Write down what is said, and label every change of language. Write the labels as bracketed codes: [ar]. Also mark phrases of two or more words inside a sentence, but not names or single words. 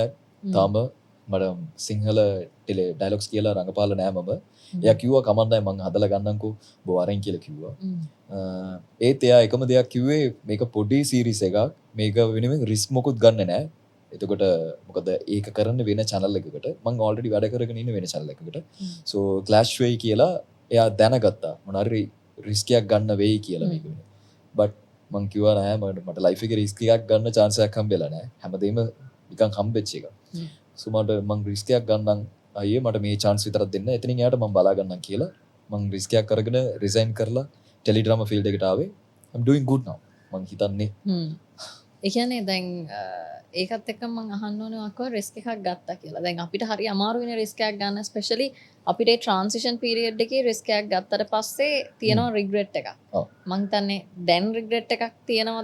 [si] තාම මට සිංහල ඩයලොග්ස් කියලා රඟපාලා නෑ මම. එයා කිව්වා කමන්නයි මං හදලා ගන්නම්කෝ ඔබ වරෙන් කියලා කිව්වා. ඒත් එයා එකම දෙයක් කිව්වේ මේක පොඩි සීරීස් එකක්. මේක වෙනුවෙන් රිස්ක් මොකුත් ගන්න නෑ. එතකොට මොකද ඒක කරන්න වෙන channel එකකට මම already වැඩ කරගෙන ඉන්න වෙන channel එකකට so clash වෙයි කියලා එයා දැනගත්තා මොනාරි රිස්ක් එකක් ගන්න වෙයි කියලා මේක වෙන but මම කිව්වා නෑ මට life එකේ රිස්ක් එකක් ගන්න chance එකක් හම්බෙලා නෑ හැමදේම නිකන් හම්බෙච්ච එක so මම රිස්ක් එකක් ගන්නම් අයියේ මට මේ chance විතරක් දෙන්න එතනින් එයාට මම බලා ගන්නම් කියලා මම රිස්ක් එකක් අරගෙන resign කරලා ටෙලි ඩ්‍රාමා field එකට ආවේ [en] I'm doing good now [si] මම හිතන්නේ ඒ කියන්නේ දැන් ඒකත් එක්ක මම අහන්න ඕනේ අක්කෝ රිස්ක් එකක් ගත්තා කියලා. දැන් අපිට හරි අමාරු වෙන රිස්ක් එකක් ගන්න ස්පෙෂලි අපිට ඒ ට්‍රාන්සිෂන් පීරියඩ් එකේ රිස්ක් එකක් ගත්තට පස්සේ තියෙනවා රිග්‍රෙට් එකක්. මම හිතන්නේ දැන් රිග්‍රෙට් එකක් තියෙනවද?